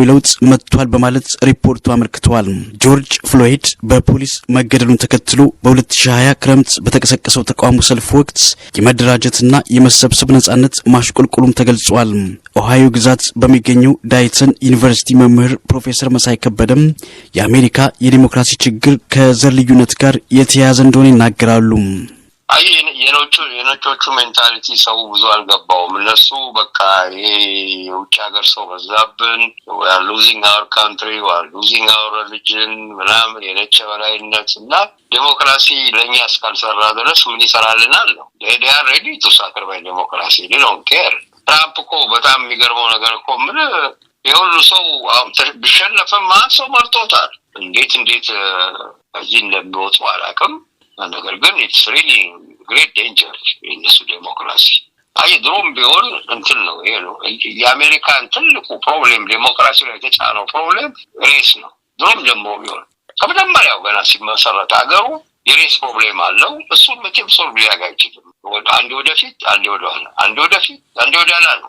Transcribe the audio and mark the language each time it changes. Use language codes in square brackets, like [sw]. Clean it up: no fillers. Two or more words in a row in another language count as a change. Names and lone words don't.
[am] ለውጥ መጥቷል በማለት ሪፖርቱ አመልክቷል። ጆርጅ ፍሎይድ በፖሊስ መገደሉን ተከትሎ በ2020 ክረምት በተቀሰቀሰው ተቃውሞ ሰልፍ ወቅት የመደራጀትና የመሰብሰብ ነጻነት ማሽቆልቆሉም ተገልጿል። ኦሃዮ ግዛት በሚገኘው ዳይተን ዩኒቨርሲቲ መምህር ፕሮፌሰር መሳይ ከበደም የአሜሪካ የዲሞክራሲ ችግር ከዘር ልዩነት ጋር የተያያዘ እንደሆነ ይናገራሉ። የነጮቹ ሜንታሊቲ ሰው ብዙ አልገባውም። እነሱ በቃ ይሄ የውጭ ሀገር ሰው በዛብን [en] we are losing our country we are losing our religion [am] ምናምን የነጭ በላይነት እና ዲሞክራሲ ለኛ እስካልሰራ ድረስ ምን ይሰራልናል ነው [en] they are ready to sacrifice democracy they don't care። [am] ትራምፕ እኮ በጣም የሚገርመው ነገር እኮ ምን የሁሉ ሰው ቢሸነፍም ማን ሰው መርጦታል። እንዴት እዚህ እንደሚወጡ አላውቅም። ነገር ግን [en] it's really great danger in this democracy። [am] ድሮም ቢሆን እንትን ነው ይሄ ነው የአሜሪካን ትልቁ ፕሮብሌም ዲሞክራሲ ላይ የተጫነው [en] problem race [am] ነው። ድሮም ጀምሮ ቢሆን ከመጀመሪያው ገና ሲመሰረት ሀገሩ የሬስ ፕሮብሌም አለው። እሱን መቼም ሶልቭ ሊያደርግ አይችልም። አንዴ ወደፊት አንዴ ወደኋላ አንዴ ወደፊት አንዴ ወደኋላ ነው።